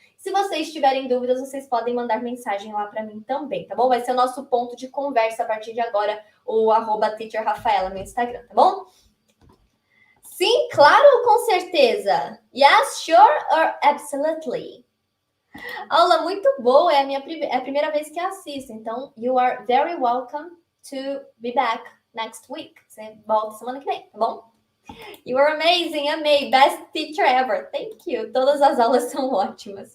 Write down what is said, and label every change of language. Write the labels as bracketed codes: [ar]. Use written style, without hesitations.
[pt] Se vocês tiverem dúvidas, vocês podem mandar mensagem lá para mim também, tá bom? Vai ser o nosso ponto de conversa a partir de agora, o @TeacherRafaela no Instagram, tá bom? Sim, claro, com certeza. [en] Yes, sure or absolutely. [pt] Aula muito boa, é a primeira vez que assisto. Então, [en] you are very welcome to be back next week. [pt] Você volta semana que vem, tá bom? [en] You are amazing, [pt] amei. [en] Best teacher ever. Thank you. [pt] Todas as aulas são ótimas.